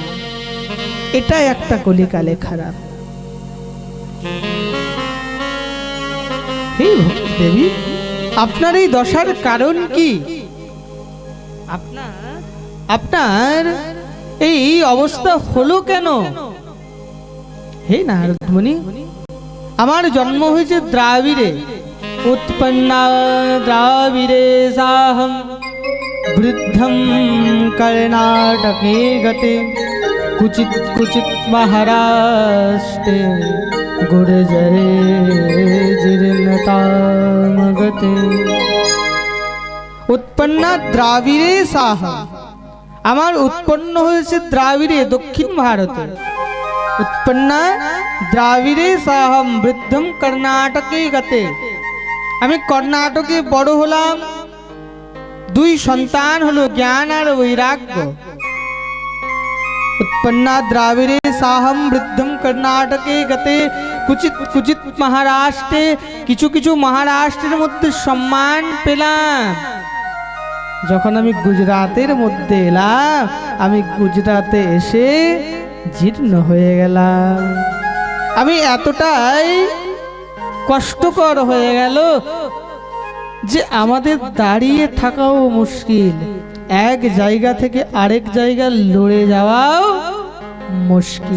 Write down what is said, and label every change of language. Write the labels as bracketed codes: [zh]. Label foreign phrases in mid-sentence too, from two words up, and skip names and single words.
[bn] এটা একটা কলিকালে খারাপ। হে ভক্তি দেবী, আপনার এই দশার কারণ কি? আপনার এই অবস্থা হলো কেন? হে নারদ মুনি, আমার জন্ম হয়েছে দ্রাবিড়ে, [sa] उत्पन्ना द्राविडे साहं वृद्धं कर्णाटके गते कुचित कुचित महाराष्ट्रे गुर्जरे जीर्णतां गते। उत्पन्ना द्राविडे साहं, [bn] আমার উৎপন্ন হয়েছে দ্রাবিড়ে, দক্ষিণ ভারতে। [sa] उत्पन्ना द्राविडे साहं वृद्धं कर्णाटके गते, [bn] আমি কর্ণাটকে বড় হলাম। দুই সন্তান হলো জ্ঞান আর বৈরাগ্য। [sa] उत्पन्ना द्राविडे साहं वृद्धं कर्णाटके गते कुचित कुचित महाराष्ट्रे, [bn] কিছু কিছু মহারাষ্ট্রের মধ্যে সম্মান পেলাম। যখন আমি গুজরাতের মধ্যে এলাম, আমি গুজরাতে এসে জীর্ণ হয়ে গেলাম। আমি এতটাই কষ্টকর হয়ে গেল যে আমাদের দাঁড়িয়ে থাকাও মুশকিল, এক জায়গা থেকে আরেক জায়গায় লড়ে যাওয়াও মুশকিল।